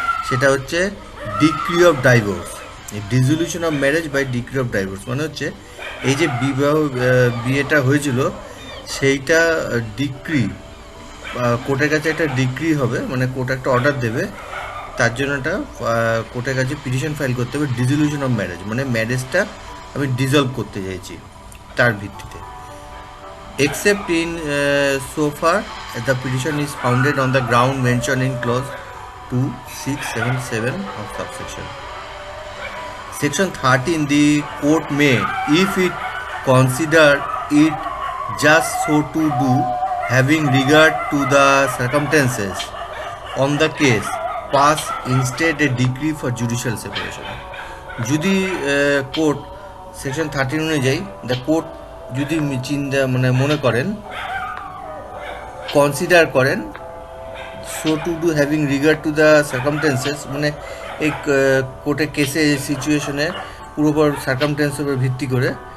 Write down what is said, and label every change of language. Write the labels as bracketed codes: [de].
[bn] সেটা হচ্ছে decree of divorce, dissolution of marriage by decree of divorce, মানে হচ্ছে এই যে বিয়েটা হয়েছিল সেইটা ডিক্রি, কোর্টের কাছে একটা ডিক্রি হবে, মানে কোর্ট একটা অর্ডার দেবে, তার জন্য একটা কোর্টের কাছে পিটিশন ফাইল করতে হবে ডিসলিউশন অফ ম্যারেজ, মানে ম্যারেজটা আমি ডিজলভ করতে চাইছি তার ভিত্তিতে। [en] Except in so far as the petition is founded on the ground mentioned in clause 2, 6, 7, 7 of subsection. Section 13, the court may, if it consider it just so to do, having regard to the circumstances on the case, pass instead a decree for judicial separation. [bn] যদি court section 13 অনুযায়ী the court যদি চিন্তা, মানে মনে করেন, consider করেন, [en] so to do having regard to the circumstances, [bn] মানে এই কোর্টের কেসে সিচুয়েশনে পুরোপুর সার্কামটেন্সের উপর ভিত্তি করে